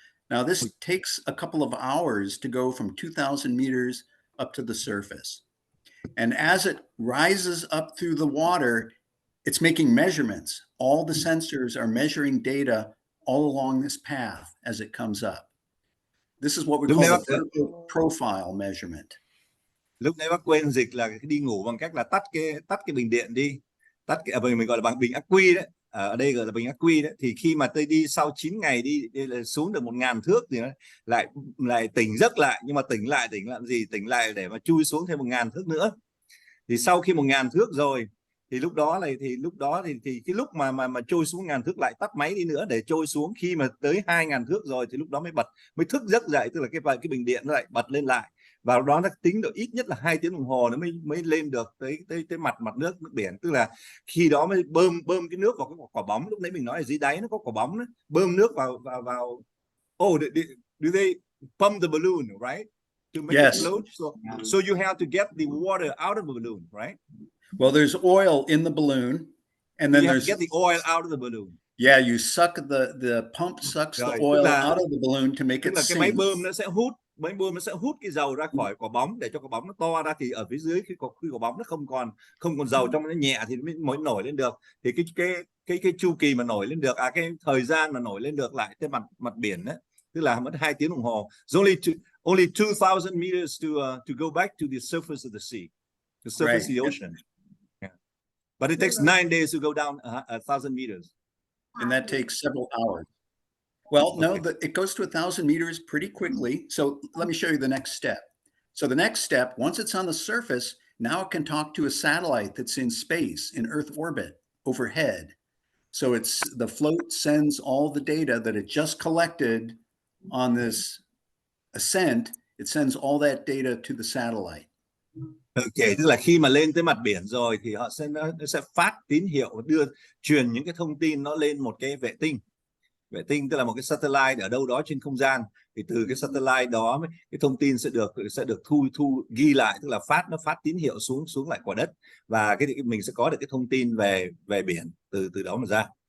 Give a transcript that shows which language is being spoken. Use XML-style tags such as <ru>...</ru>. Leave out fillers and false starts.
<en>Now, this takes a couple of hours to go from 2,000 meters up to the surface. And as it rises up through the water, it's making measurements. All the sensors are measuring data all along this path as it comes up. This is what we call a vertical profile measurement.</en> <vi>Lúc nãy bác quên dịch là đi ngủ bằng cách là tắt cái bình điện đi, mình gọi là bằng bình ắc quy đấy. Ở đây gọi là bình ắc quy đấy. Thì khi mà tôi đi sau 9 ngày đi xuống được 1.000 thước thì nó lại tỉnh giấc lại, nhưng mà tỉnh lại làm gì? Tỉnh lại để mà chui xuống thêm 1.000 thước nữa. Thì sau khi 1.000 thước rồi thì lúc đó thì cái lúc mà trôi xuống 1.000 thước lại tắt máy đi nữa để trôi xuống. Khi mà tới 2.000 thước rồi thì lúc đó mới thức giấc dậy, tức là cái bình điện nó lại bật lên lại. Và đó nó tính được ít nhất là 2 tiếng đồng hồ nó mới lên được tới mặt nước biển. Tức là khi đó mới bơm cái nước vào cái quả bóng. Lúc nãy mình nói ở dưới đáy nó có quả bóng đấy, bơm nước vào.</vi> <en>Oh, do they pump the balloon, right? To make it float. So you have to get the water out of the balloon, right? Well, there's oil in the balloon, and then you have there's to get the oil out of the balloon. Yeah, you suck the pump sucks the oil out of the balloon to make it</en> <vi>cái</vi> <en>sink.</en> <vi>máy bơm nó sẽ hút cái dầu ra khỏi quả bóng để cho quả bóng nó to ra, thì ở phía dưới khi quả bóng nó không còn dầu trong nó nhẹ thì mới nổi lên được. Thì cái chu kỳ mà nổi lên được, cái thời gian mà nổi lên được lại trên mặt biển đấy, tức là mất 2 tiếng đồng hồ.</vi> <en>Only 2,000 meters to go back to the surface of the sea, the surface of the ocean. Yeah. But it takes 9 days to go down 1,000 meters. And that takes several hours. Well, no, it goes to 1,000 meters pretty quickly. So let me show you the next step. So the next step, once it's on the surface, now it can talk to a satellite that's in space, in Earth orbit, overhead. So the float sends all the data that it just collected on this ascent. It sends all that data to the satellite.</en> <vi>Okay, tức là khi mà lên tới mặt biển rồi thì nó sẽ phát tín hiệu, truyền những cái thông tin nó lên một cái vệ tinh. Vệ tinh tức là một cái satellite ở đâu đó trên không gian. Thì từ cái satellite đó cái thông tin sẽ được thu ghi lại, tức là nó phát tín hiệu xuống lại quả đất, và mình sẽ có được cái thông tin về biển từ đó mà ra.</vi>